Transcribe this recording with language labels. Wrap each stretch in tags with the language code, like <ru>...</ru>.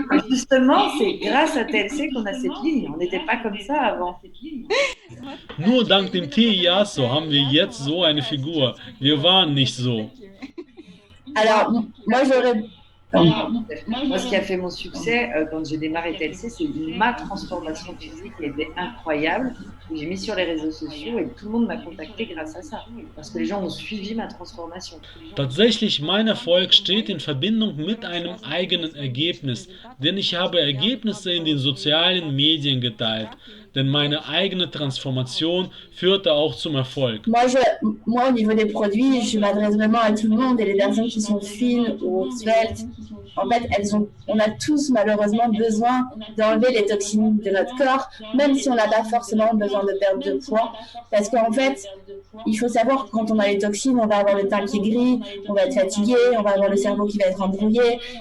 <fr>Justement, c'est grâce à TLC qu'on a cette ligne. On n'était pas comme ça avant.</fr> <de>Nur dank dem Tee Yasso haben wir jetzt so eine Figur. Wir waren nicht so.</de> <fr>Alors, moi, j'aurais... Moi, ce qui a fait mon succès quand j'ai démarré TLC, c'est ma transformation physique qui était incroyable. Que j'ai mis sur les réseaux sociaux et tout le monde m'a contacté grâce à ça. Parce que les gens ont suivi ma transformation.</fr> <de>Tatsächlich, mein Erfolg steht in Verbindung mit einem eigenen Ergebnis, denn ich habe Ergebnisse in den sozialen Medien geteilt. Denn meine eigene Transformation führte auch zum Erfolg.</de> <fr>Moi, au niveau des produits, je m'adresse vraiment à tout le monde et les personnes qui sont fines ou sveltes. En fait, on a tous malheureusement besoin d'enlever les toxines de notre corps, même si on n'a pas forcément besoin de perdre de poids. Parce qu'en fait, il faut savoir que quand on a les toxines, on va avoir le teint qui est gris, on va être fatigué, on va avoir le cerveau qui va être embrouillé.</fr>